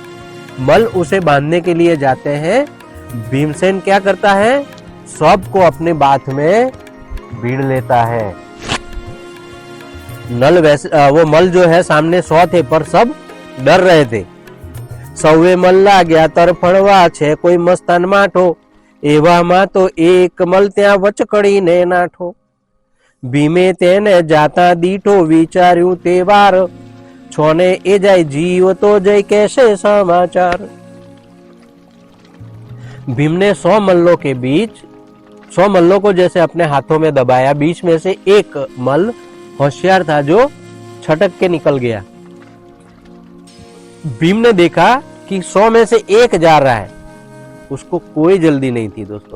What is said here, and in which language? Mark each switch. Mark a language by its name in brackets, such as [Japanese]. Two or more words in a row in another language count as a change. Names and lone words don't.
[Hindi] मल उसे बांधने के लिए जाते हैं। भीमसेन क्या करता है, सबको अपने बात में भीड़ लेता है। वो मल जो है सामने 100 थे पर सब डर रहे थे। [Gujarati] સૌવે મલ લાગ્યા તરફડવા, છે કોઈ મસ્તાન માઠો, એવામાં તો એક મલ ત્યા વચકડીને નાઠો। ભીમે તેને જાતા દીઠો, વિચાર્યું તે વાર, છોને એ જાય જીવ તો જય કૈસે સમાચાર। [Hindi] भीम ने 100 मल्लों के बीच 100 मल्लों को जैसे अपने हाथों में दबाया, बीच में से एक मल होशियार था जो छटक के निकल गया। भीम ने देखा कि 100 में से एक जा रहा है, उसको कोई जल्दी नहीं थी दोस्तों।